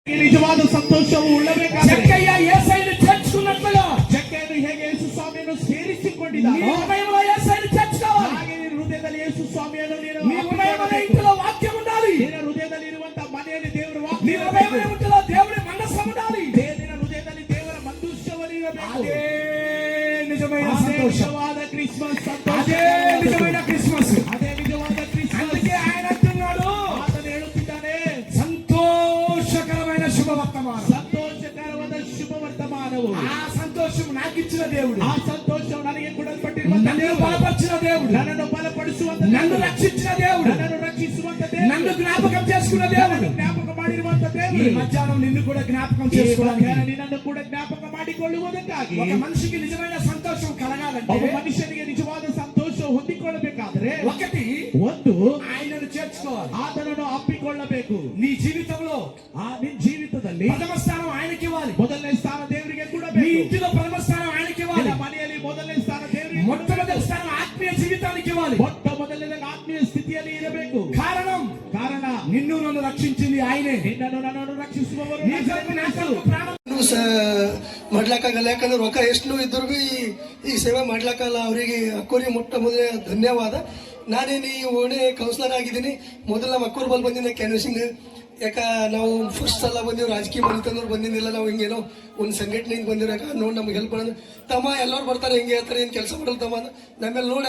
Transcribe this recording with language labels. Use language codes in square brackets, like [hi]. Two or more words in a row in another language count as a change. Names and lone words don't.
[kn] ನಿಜವಾದ ಸಂತೋಷವು ಉಳ್ಳಬೇಕಾದರೆ [te] ಜಕ್ಕಯ್ಯ యేసయ్యను చేర్చుకున్నట్లుగా [kn] ಜಕ್ಕಯ್ಯನು ಹೇಗೆ ಯೇಸು ಸ್ವಾಮಿಯನ್ನು ಸೇರಿಸಿಕೊಂಡಿದ್ದಾನೋ [te] నీ హృదయంలో యేసయ్యను చేర్చుకోవాలి. [kn] ಹಾಗೆ ನಿನ್ನ ಹೃದಯದಲ್ಲಿ ಯೇಸು ಸ್ವಾಮಿಯನ್ನು [te] నీ హృదయంలో ఇంట్లో వాక్యం ఉండాలి. [kn] ನಿನ್ನ ಹೃದಯದಲ್ಲಿ ಇರುವಂತಹ ಮನೆಯಲ್ಲಿ ದೇವರ [te] నీ [kn] ವಾಕ್ಯ [te] హృదయంలో ఇంట్లో దేవుని మనస్సు ఉండాలి. [kn] ನಿನ್ನ ಹೃದಯದಲ್ಲಿ ದೇವರ ಮಂದುಷ್ಯವರಿರಬೇಕು. [te] అదే నిజమైన [kn] ಅದೇ [te] సంతోషం. [kn] ನಿಜವಾದ ಕ್ರಿಸ್ಮಸ್ ಸಂತೋಷ. [te] అదే నిజమైన క్రిస్మస్. [kn] ಅದೇ ನಿಜವಾದ ಕ್ರಿಸ್ಮಸ್. [te] అందుకే ఆయన అంటున్నాడు, [kn] ಆತನು ಹೇಳುತ್ತಿದ್ದಾನೆ, [te] సంతోషకరమైన శుభవర్తమానం. [kn] ಸಂತೋಷಕರವಾದ ಶುಭ ವರ್ತಮಾನವು. [te] ఆ సంతోషం నాకు ఇచ్చిన దేవుడు, [kn] ಆ ಸಂತೋಷವು ನನಗೆ ಕೊಡಲ್ಪಟ್ಟಿರುವಂತ [te] నన్ను [kn] ದೇವರು, [te] బలపరిచిన దేవుడు, [kn] ನನ್ನನ್ನು ಬಲಪಡಿಸುವಂತ [te] నన్ను [kn] ದೇವರು, [te] రక్షించిన దేవుడు, [kn] ನನ್ನನ್ನು ರಕ್ಷಿಸುವಂತ ದೇವರು, [te] నన్ను జ్ఞాపకం చేసుకున్న దేవుడు. [kn] ಜ್ಞಾಪಕ ಮಾಡಿರುವಂತ [te] ఈ [kn] ದೇವರು [te] మధ్యాహ్నం నిన్ను కూడా జ్ఞాపకం [kn] ಈ [te] చేసుకోవడానికి, [kn] ಮಧ್ಯಾಹ್ನ ನಿನ್ನನ್ನು ಕೂಡ ಜ್ಞಾಪಕ ಮಾಡಿಕೊಳ್ಳುವುದಕ್ಕಾಗಿ [te] ఒక మనిషికి నిజమైన సంతోషం కలగాలంటే [kn] ಒಬ್ಬ ಮನುಷ್ಯನಿಗೆ ನಿಜವಾದ ಸಂತೋಷ ಹೊಂದಿಕೊಳ್ಳಬೇಕಾದ್ರೆ [te] ఒకటి [kn] ಒಂದು [te] ఆయనను చేర్చుకోవాలి. [kn] ಆತನನ್ನು ಅಪ್ಪಿಕೊಳ್ಳಬೇಕು. [te] నీ జీవితంలో [kn] ನಿನ್ನ ಜೀವಿತದಲ್ಲಿ [te] ప్రథమ స్థానం ఆయనకి ఇవ్వాలి. [kn] ಮೊದಲನೇ ಸ್ಥಾನ ದೇವರಿಗೆ [te] నీ [kn] ಕೊಡಬೇಕು. [te] ఇంటిలో ప్రథమ స్థానం ఆయనకి ఇవ్వాలి. [kn] ನಿನ್ನ ಮನೆಯಲ್ಲಿ ಮೊದಲನೇ ಸ್ಥಾನ ದೇವರಿಗೆ [te] మొట్టమొదటి స్థానం ఆత్మీయ జీవితానికి ఇవ్వాలి. [kn] ಮೊಟ್ಟ ಮೊದಲನೇ ಆತ್ಮೀಯ ಸ್ಥಿತಿಯಲ್ಲಿ ಇರಬೇಕು. ಕಾರಣ [te] నిన్ను నన్ను రక్షించింది ఆయనే. [kn] ನಿನ್ನನ್ನು ನನ್ನನ್ನು ರಕ್ಷಿಸುವವರು [te] నీ కొరకు నా కొరకు ప్రాణం [kn] ಮಾಡ್ಲಾಕಾಗಲ್ಲ. ಯಾಕಂದ್ರೆ ರೊಕ್ಕ ಎಷ್ಟು ಇದ್ರು ಬಿ ಈ ಸೇವೆ ಮಾಡ್ಲಾಕಲ್ಲ. ಅವರಿಗೆ ಅಕ್ಕೋರಿ ಮೊಟ್ಟ ಮೊದಲೇ ಧನ್ಯವಾದ. ನಾನೇನು ಈ ಓಣೆ ಕೌನ್ಸಿಲರ್ ಆಗಿದ್ದೀನಿ. ಮೊದಲು ನಮ್ಮ ಅಕ್ಕೋರ್ ಬಲ್ ಬಂದಿದ್ದೆ ಕ್ಯಾನ್ವಸಿಂಗ್. ಯಾಕ ನಾವು ಫಸ್ಟ್ ಸಲ ಬಂದೀವಿ, ರಾಜಕೀಯ ಮನೆತನವ್ರು ಬಂದಿದ್ದಿಲ್ಲ. ನಾವು ಹಿಂಗೇನೋ ಒಂದು ಸಂಘಟನೆಯಿಂದ ಬಂದಿರೋ ಯಾಕೆ ನೋಡಿ ನಮ್ಗೆ ಹೆಲ್ಪ್ ಮಾಡೋದು. ತಮ್ಮ ಎಲ್ಲರೂ ಬರ್ತಾರೆ, ಹಿಂಗೆ ಹೇಳ್ತಾರೆ, ಏನು ಕೆಲಸ ಮಾಡಲ್ಲ ತಮ್ಮ ನಮ್ಮೆಲ್ಲ ನೋಡಿ.